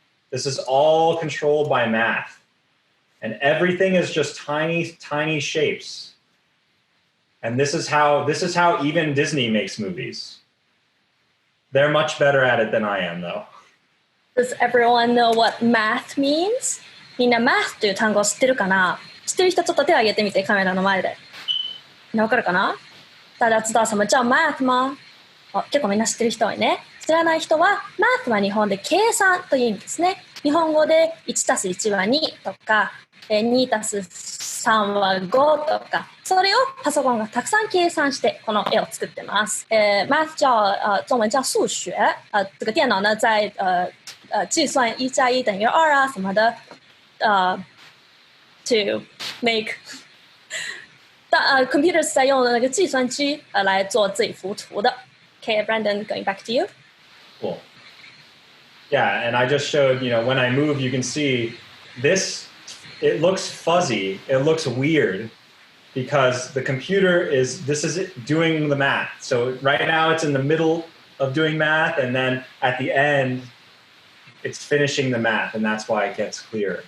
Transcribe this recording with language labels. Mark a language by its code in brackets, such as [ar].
[en] This is all controlled by math. And everything is just tiny, tiny shapes. And this is how even Disney makes movies. They're much better at it than I am, though. Does everyone know what math means? [ja] みんな math という単語を知ってるかな？知ってる人ちょっと手を挙げてみて、カメラの前で。みんなわかるかな？ [zh] 大家知道什么叫 math 吗？ [ja] 結構みんな知ってる人多いね。知らない人は math は日本で計算という意味ですね。日本語で 1+1 は2とか、2+3 は5とか、それをパソコンがたくさん計算してこの絵を作ってます。 [zh] math 中文叫数学，这个电脑呢在计算1+1等于2啊什么的， [en] to make computers [zh] 在用的那个计算机来做这一幅图的。 [en] Okay, Brandon, going back to you. Cool. Yeah, and I just showed, when I move, you can see this, it looks fuzzy, it looks weird because the computer this is doing the math. So right now it's in the middle of doing math, and then at the end, it's finishing the math, and that's why it gets clearer.